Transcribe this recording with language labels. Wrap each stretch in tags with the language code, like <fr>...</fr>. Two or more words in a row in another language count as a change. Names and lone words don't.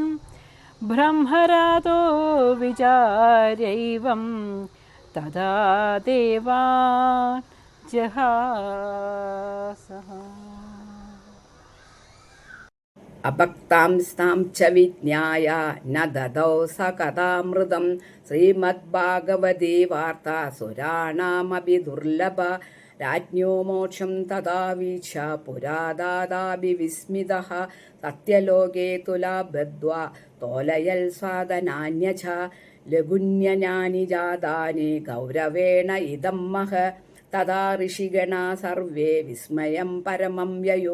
<sa>ബ്രഹ്മരാതോ വിചാര്യൈവം തദാ ദേവാൻ ജഹാസഃ. അഭക്താംസ്താം ച വിജ്ഞായ ന ദദൗ സ കഥാമൃതം. ശ്രീമദ്ഭാഗവതേ വാർത്താ സുരാണാമപി ദുർലഭ. राज्ञो मोक्षं तथा वीक्ष्य पुरादादापि विस्मितः सत्यलोके तुलाबद्ध्वा तोलयल् स्वादनान्यच लघुन्यनानि जातानि गौरवेण इदं मह तदा ऋषिगणा सर्वे विस्मयं परमं ययो</sa>